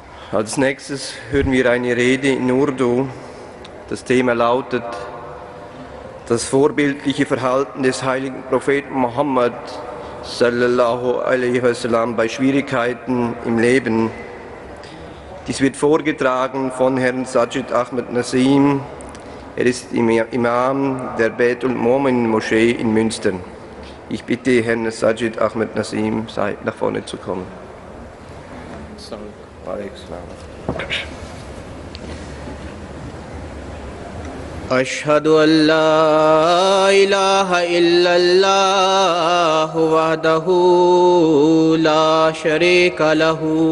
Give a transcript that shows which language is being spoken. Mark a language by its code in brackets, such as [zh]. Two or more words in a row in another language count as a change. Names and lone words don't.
[de] Als nächstes hören wir eine Rede in Urdu. Das Thema lautet das vorbildliche Verhalten des heiligen Propheten Muhammad [ar] صلى الله عليه وسلم [de] bei Schwierigkeiten im Leben. Dies wird vorgetragen von Herrn Sajid Ahmed Nasim. Er ist Imam der Baitul Momin Moschee in Münster. Ich bitte Herrn Sajid Ahmed Nasim, nach vorne zu kommen. [ar] أشهد أن لا إله إلا الله وحده لا شريك له